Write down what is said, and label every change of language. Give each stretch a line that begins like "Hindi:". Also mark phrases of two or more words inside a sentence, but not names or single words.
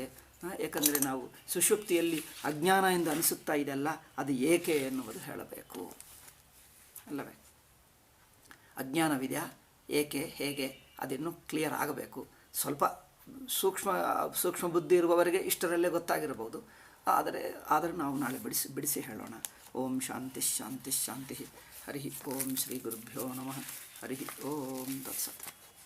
Kannada: ಏಕೆಂದರೆ ನಾವು ಸುಷುಪ್ತಿಯಲ್ಲಿ ಅಜ್ಞಾನ ಎಂದು ಅನಿಸುತ್ತಾ ಇದೆಯಲ್ಲ, ಅದು ಏಕೆ ಎನ್ನುವುದು ಹೇಳಬೇಕು ಅಲ್ಲವೇ? ಅಜ್ಞಾನವಿದೆಯಾ, ಏಕೆ, ಹೇಗೆ, ಅದಿನ್ನೂ ಕ್ಲಿಯರ್ ಆಗಬೇಕು. ಸ್ವಲ್ಪ ಸೂಕ್ಷ್ಮ ಬುದ್ಧಿ ಇರುವವರಿಗೆ ಇಷ್ಟರಲ್ಲೇ ಗೊತ್ತಾಗಿರಬಹುದು. ಆದರೆ ನಾವು ನಾಳೆ ಬಿಡಿಸಿ ಹೇಳೋಣ.
Sanskrit: ಓಂ ಶಾಂತಿ ಶಾಂತಿ ಶಾಂತಿ. ಹರಿ ಓಂ ಶ್ರೀ ಗುರುಭ್ಯೋ ನಮಃ. ಹರಿ ಓಂ ತತ್ಸತ್.